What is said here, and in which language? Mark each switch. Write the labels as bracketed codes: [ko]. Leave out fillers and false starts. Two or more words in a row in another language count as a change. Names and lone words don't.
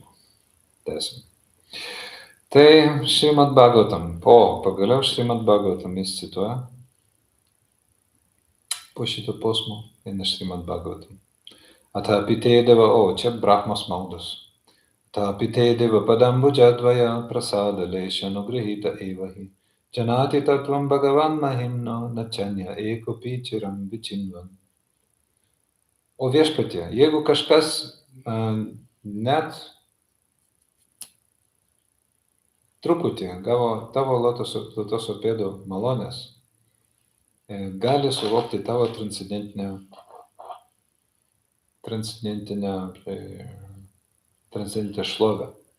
[lt] Tęsim. Tai Šrimad Bhagavatam. Pagaliau Šrimad Bhagavatam jis cituoja. Po šito posmo eina Šrimad Bhagavatam. Atapitėdeva, čia Brahmos maldos. [sa] अथापितेदेव पदाम्बुजद्वय प्रसाद लेश नुगृहीत एवहि. जानाति तत्त्वं भगवन् महिम्नो नचान्य एकोपि चिरं विचिन्वन्. [lt] O viešpatie, jeigu kažkas net truputį gavo tavo lotoso pėdų malonės, gali suvokti tavo transcendentinę šlovę.